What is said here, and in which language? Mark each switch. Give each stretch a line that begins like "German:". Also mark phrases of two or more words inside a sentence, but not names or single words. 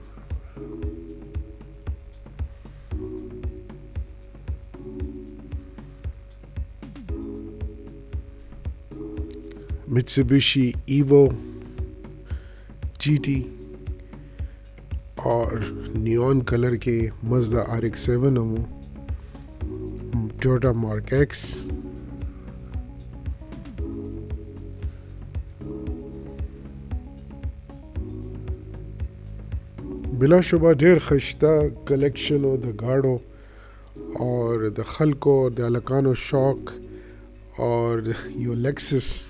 Urdu: Mitsubishi Evo GT اور
English: neon color
Urdu: के Mazda RX-7 हो,
Pashto: Toyota Mark X, بلا شبه ډېر ښایسته کلیکشن و د ګاډو اور د خلکو د هلکانو شوق اور یو لیکسس